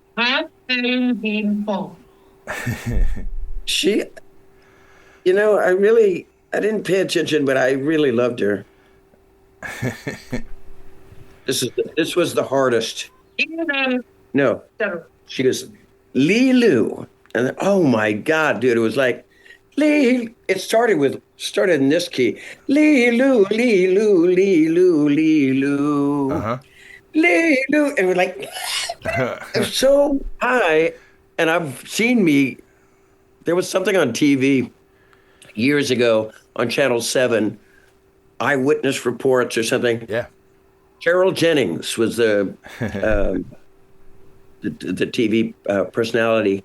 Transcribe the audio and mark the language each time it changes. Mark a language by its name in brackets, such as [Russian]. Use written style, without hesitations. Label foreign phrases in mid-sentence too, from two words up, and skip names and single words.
[English] She, I didn't pay attention, but I really loved her. This was the hardest. No. She goes, Lee Lou. And oh my God, dude, it was like, Lee. It started in this key. Lee Lou, Lee Lou, Lee Lou, Lee Lou. Lee Lou. And we're like, it was so high. And I've seen there was something on TV years ago on Channel 7, Eyewitness Reports or something. Yeah. Carol Jennings was the TV personality.